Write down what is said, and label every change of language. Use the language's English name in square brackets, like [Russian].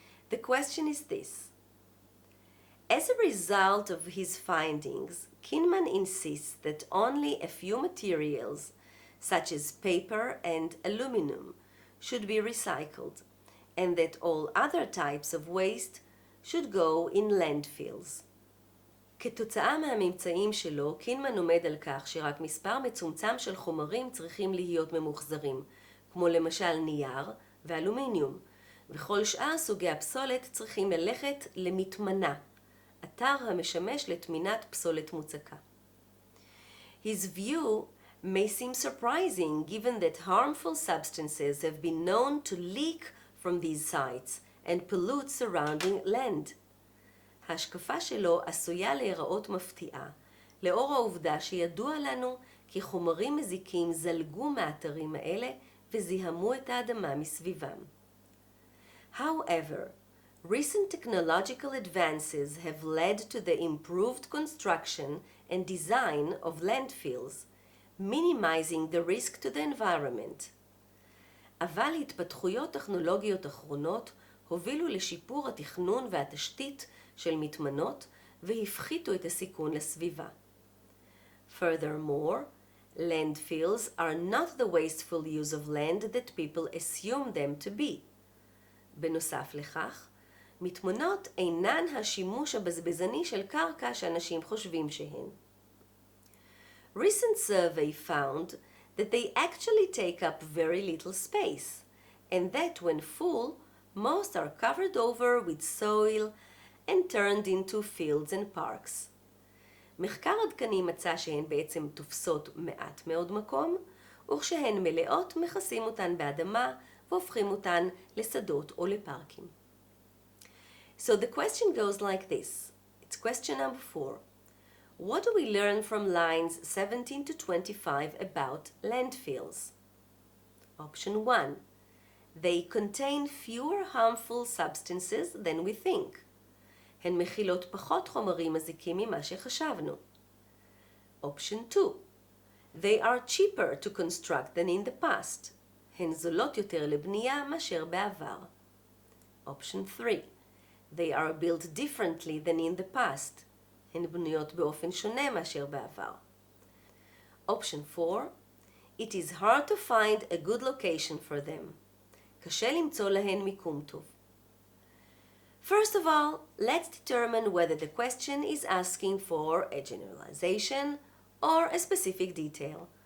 [English] The question is this. As a result of his findings, Kinman insists that only a few materials, such as paper and aluminum, should be recycled, and that all other types of waste should go in landfills. [Hebrew] כתוצאה מהממצאים שלו, קינמן עומד על כך שרק מספר מצומצם של חומרים צריכים להיות ממוחזרים, כמו למשל נייר ואלומיניום, וכל שאר סוגי הפסולת צריכים ללכת למטמנה, אתר המשמש לטמינת פסולת מוצקה. [English] His view may seem surprising given that harmful substances have been known to leak from these sites and pollute surrounding land. [Hebrew] ההשקפה שלו עשויה להיראות מפתיעה, לאור העובדה שידוע לנו כי חומרים מזיקים זלגו מהאתרים האלה וזיהמו את האדמה מסביבם. [English] However, recent technological advances have led to the improved construction and design of landfills, minimizing the risk to the environment. [Hebrew] אבל התפתחויות טכנולוגיות אחרונות הובילו לשיפור התכנון והתשתית של מטמנות והפחיתו את הסיכון לסביבה. [English] Furthermore, landfills are not the wasteful use of land that people assume them to be. [Hebrew] בנוסף לכך, מטמנות אינן השימוש הבזבזני של קרקע שאנשים חושבים שהן. [English] Recent survey found that they actually take up very little space, and that when full, most are covered over with soil and turned into fields and parks. [Hebrew] מחקר עדכני מצא שהן בעצם תופסות מעט מאוד מקום, וכשהן מלאות מכסים אותן באדמה והופכים אותן לשדות או לפארקים. [English] So the question goes like this. It's question number 4. What do we learn from lines 17 to 25 about landfills? Option 1. They contain fewer harmful substances than we think. [Hebrew] הן מכילות פחות חומרים מזיקים ממה שחשבנו. [English] Option 2. They are cheaper to construct than in the past. [Hebrew] הן זולות יותר לבנייה מאשר בעבר. [English] Option 3. They are built differently than in the past. [Hebrew] הן בנויות באופן שונה מאשר בעבר. [English] Option 4. It is hard to find a good location for them. [Hebrew] קשה למצוא להן מיקום טוב. [English] First of all, let's determine whether the question is asking for a generalization or a specific detail.